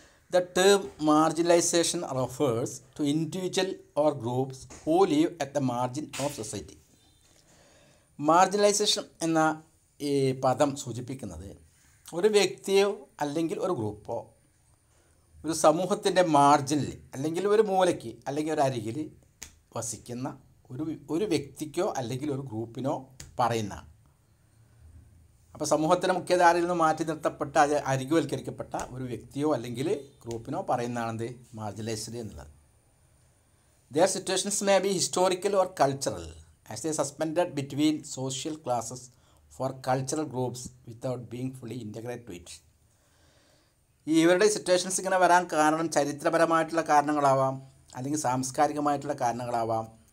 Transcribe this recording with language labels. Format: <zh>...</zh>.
<en>The term marginalization refers to individual or groups who live at the margin of society.</en> <ml>Marginalisation എന്ന ഈ പദം സൂചിപ്പിക്കുന്നത് ഒരു വ്യക്തിയോ അല്ലെങ്കിൽ ഒരു ഗ്രൂപ്പോ ഒരു സമൂഹത്തിൻ്റെ മാർജിനിൽ അല്ലെങ്കിൽ ഒരു മൂലയ്ക്ക് അല്ലെങ്കിൽ ഒരു അരികിൽ വസിക്കുന്ന ഒരു വ്യക്തിക്കോ അല്ലെങ്കിൽ ഒരു ഗ്രൂപ്പിനോ പറയുന്ന, അപ്പോൾ സമൂഹത്തിൻ്റെ മുഖ്യധാരയിൽ നിന്ന് മാറ്റി നിർത്തപ്പെട്ട അരികുവൽക്കരിക്കപ്പെട്ട ഒരു വ്യക്തിയോ അല്ലെങ്കിൽ ഗ്രൂപ്പിനോ പറയുന്നതാണെന്ത് മാർജിനലൈസ്ഡ് എന്നുള്ളത്.</ml> <en>Their situations may be historical or cultural as they suspended between social classes for cultural groups without being fully integrated to it.</en> <ml>ഇവരുടെ സിറ്റുവേഷൻസ് ഇങ്ങനെ വരാൻ കാരണം ചരിത്രപരമായിട്ടുള്ള കാരണങ്ങളാവാം, അല്ലെങ്കിൽ സാംസ്കാരികമായിട്ടുള്ള കാരണങ്ങളാവാം.</ml>